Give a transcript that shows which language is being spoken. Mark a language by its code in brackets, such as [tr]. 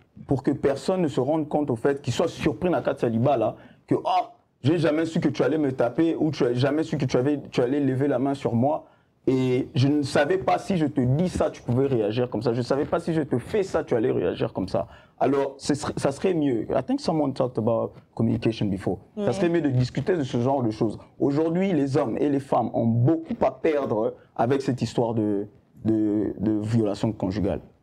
[fr] Pour que personne ne se rende compte au fait, qu'ils soient surpris dans le cas de célibat là, que j'ai jamais su que tu allais me taper ou tu as jamais su que tu allais lever la main sur moi. Et je ne savais pas si je te dis ça, tu pouvais réagir comme ça. Je ne savais pas si je te fais ça, tu allais réagir comme ça. Alors, ça serait mieux. [en] I think someone talked about communication before. [fr] Ça serait mieux de discuter de ce genre de choses. Aujourd'hui, les hommes et les femmes ont beaucoup à perdre avec cette histoire de violation conjugale.